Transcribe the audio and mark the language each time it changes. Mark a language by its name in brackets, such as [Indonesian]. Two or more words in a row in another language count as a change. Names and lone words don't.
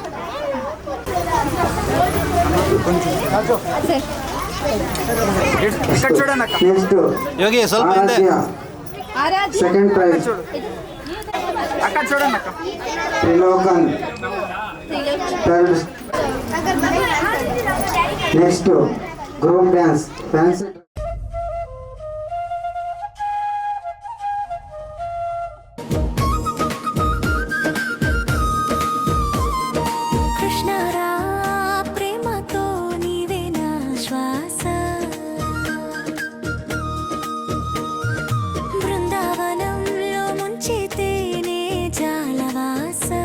[Kannada] ಸರ್ ನೆಕ್ಸ್ಟ್ ಯೋಗಿ ಸ್ವಲ್ಪ ಹಿಂದೆ. ಆರಾಧ್ಯ [English] second prize Trilokan third. next group dance fancy. [Telugu] కృష్ణరా ప్రేమతో నీవే నా శ్వాస బృందావనంలో ముంచితేనే జాలవాస